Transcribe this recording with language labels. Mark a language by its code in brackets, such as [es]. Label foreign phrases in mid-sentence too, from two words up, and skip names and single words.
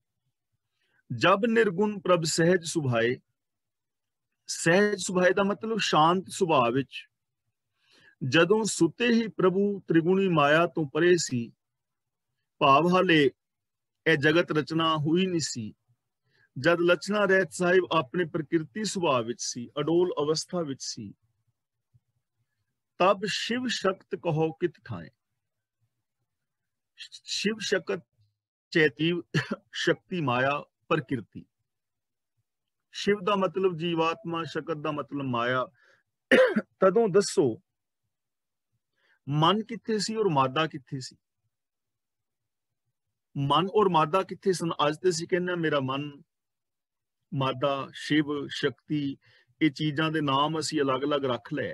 [pa] ਜਬ ਨਿਰਗੁਣ ਪ੍ਰਭ ਸਹਿਜ ਸੁਭਾਏ, ਸਹਿਜ ਸੁਭਾਏ ਦਾ ਮਤਲਬ ਸ਼ਾਂਤ ਸੁਭਾਅ ਵਿੱਚ, ਜਦੋਂ ਸੁੱਤੇ ਹੀ ਪ੍ਰਭੂ ਤ੍ਰਿਗੁਣੀ ਮਾਇਆ ਤੋਂ ਪਰੇ ਸੀ, ਭਾਵ ਹਾਲੇ ਇਹ ਜਗਤ ਰਚਨਾ ਹੋਈ ਨਹੀਂ ਸੀ, ਜਦ ਲਛਣਾ ਰਹਿਤ ਸਾਹਿਬ ਆਪਣੇ ਪ੍ਰਕਿਰਤੀ ਸੁਭਾਅ ਵਿੱਚ ਸੀ, ਅਡੋਲ ਅਵਸਥਾ ਵਿੱਚ ਸੀ, ਤਬ शिव शक्त कहो कित ठाए। शिव शक्त चैतीव शक्ति माया प्रकृति। शिव ਦਾ ਮਤਲਬ ਜੀਵਾਤਮਾ, ਸ਼ਕਤ ਦਾ ਮਤਲਬ ਮਾਇਆ। ਤਦੋਂ ਦੱਸੋ ਮਨ ਕਿੱਥੇ ਸੀ ਔਰ ਮਾਦਾ ਕਿੱਥੇ ਸੀ? ਮਨ ਔਰ ਮਾਦਾ ਕਿੱਥੇ ਸਨ? ਅੱਜ ਤੇ ਅਸੀਂ ਕਹਿੰਦੇ ਮੇਰਾ ਮਨ, ਮਾਦਾ, ਸ਼ਿਵ, ਸ਼ਕਤੀ, ਇਹ ਚੀਜ਼ਾਂ ਦੇ ਨਾਮ ਅਸੀਂ ਅਲੱਗ-ਅਲੱਗ ਰੱਖ ਲਏ।